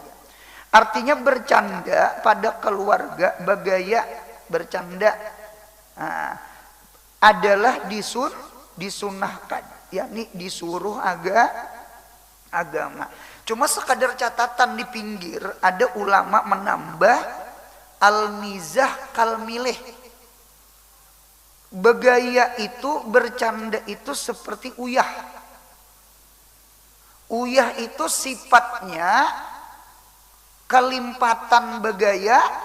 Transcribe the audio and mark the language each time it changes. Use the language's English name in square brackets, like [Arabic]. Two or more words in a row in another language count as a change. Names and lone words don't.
[Indonesian] Artinya bercanda pada keluarga bagaya bercanda adalah disunahkan, yakni disuruh agama. Cuma sekadar catatan di pinggir ada ulama menambah [Arabic] المزاح كالملح. [Indonesian] Begaya itu bercanda itu seperti uyah. [Banjar] Uyah itu sifatnya kelimpatan begaya.